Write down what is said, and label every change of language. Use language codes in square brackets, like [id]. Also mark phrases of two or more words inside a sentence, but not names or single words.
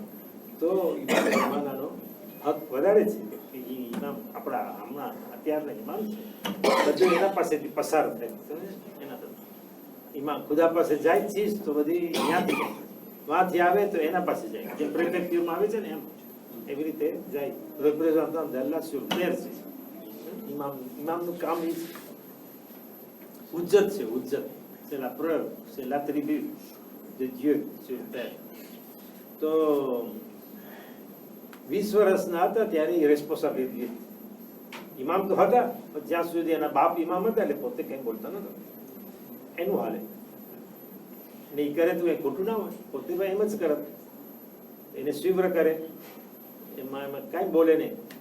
[gu] તો ઇમામનો હક વધારે છે કે એ ઇમામ આપણા હમણાં અત્યારના ઇમામ છે, બધું એના પાસેથી પસાર થાય. એના ઇમામ ખુદા પાસે જાય ચીજ તો બધી ત્યાંથી વાંથી આવે તો એના પાસે જાય. જેમ પ્રેફેક્ચરમાં આવે છે ને એમ એવી રીતે જાય. [fr] représentants d'Allah sur terre છે. [gu] ઇમામનું કામ એ ઉજ્જત છે, ઉજ્જત. [fr] C'est la preuve, c'est l'attribut de Dieu sur terre. [gu] તો 20 વર્ષના હતા ત્યારે એ રેસ્પોન્સિબિલિટી લીધી. ઇમામ તો હતા પણ જ્યાં સુધી એના બાપ ઇમામ હતા એટલે પોતે કંઈ બોલતા નતા. એનું હાલે ને એ કરે તો એ ખોટું ના હોય. પોતે ભાઈ એમ જ કરત, એને સ્વીવ્ર કરે, એમાં કાંઈ બોલે નહીં.